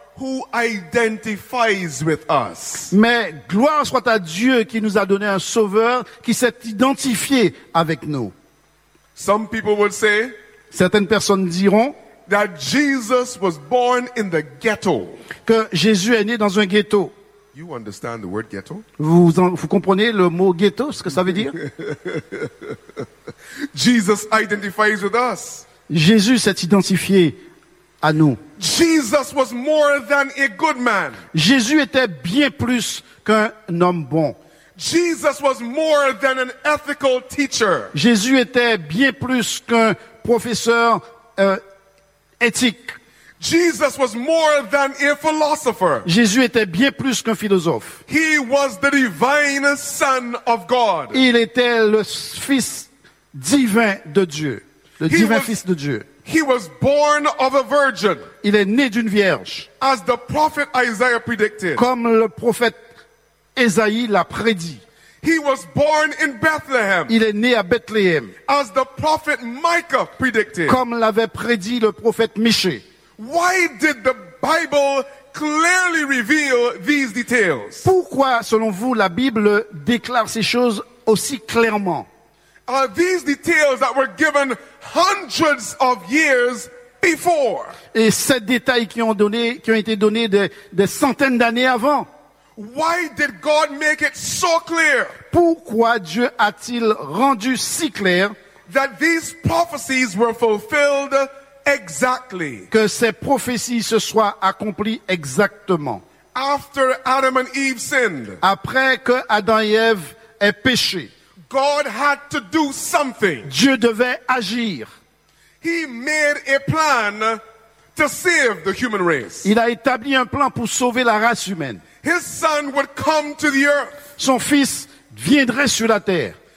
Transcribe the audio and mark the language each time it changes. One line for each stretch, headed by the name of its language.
English: who identifies with us.
French: Mais gloire soit à Dieu qui nous a donné un sauveur qui s'est identifié avec nous.
English: Some people will say,
French: certaines personnes diront,
English: that Jesus was born in the ghetto.
French: Que Jésus est né dans un ghetto.
English: You understand the word ghetto?
French: Vous comprenez le mot ghetto, ce que ça veut dire?
English: Jesus identifies with us.
French: Jésus s'est identifié à nous.
English: Jesus was more than a good man.
French: Jésus était bien plus qu'un homme bon.
English: Jesus was more than an ethical teacher.
French: Jésus était bien plus qu'un professeur éthique.
English: Jesus was more than a philosopher.
French: Jésus était bien plus qu'un philosophe.
English: He was the divine son of God.
French: Il était le fils divin de Dieu, le divin fils de Dieu.
English: He was born of a virgin.
French: Il est né d'une vierge.
English: As the prophet Isaiah predicted.
French: Comme le prophète Ésaïe l'a prédit.
English: He was born in Bethlehem.
French: Il est né à Bethléem.
English: As the prophet Micah predicted.
French: Comme l'avait prédit le prophète Michée.
English: Why did the Bible clearly reveal these details?
French: Pourquoi, selon vous, la Bible déclare ces choses aussi clairement?
English: Are these details that were given hundreds of years before?
French: Et ces détails qui ont été donnés des centaines d'années avant?
English: Why did God make it so clear?
French: Pourquoi Dieu a-t-il rendu si clair
English: that these prophecies were fulfilled exactly?
French: Que ces prophéties se soient accomplies exactement.
English: After Adam and Eve sinned.
French: Après que Adam et Ève aient péché.
English: God had to do something.
French: Dieu devait agir.
English: He made a plan to save the human race.
French: Il a établi un plan pour sauver la race humaine.
English: His son would come to the earth.
French: Son fils viendrait sur la terre.